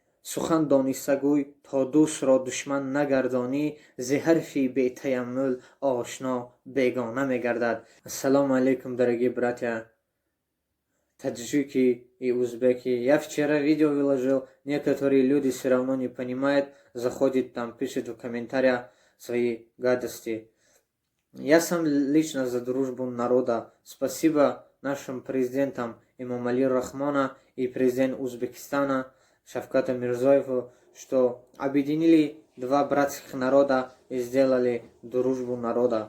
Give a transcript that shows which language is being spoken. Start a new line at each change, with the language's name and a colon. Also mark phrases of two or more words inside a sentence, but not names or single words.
Tajik: сухан донистагӯй, то дӯстро душман нагардонӣ, зи ҳарфи бетаяммул ошно бегона мегардад. Ассалому алейкум,
Russian: дорогие братья, таджики и узбеки. Я вчера видео выложил, некоторые люди все равно не понимают, заходят там, пишут в комментариях свои гадости. Я сам лично за дружбу народа. Спасибо нашим президентам Эмомали Рахмона и президент Узбекистана Шавката Мирзоеву, что объединили два братских народа и сделали дружбу народа.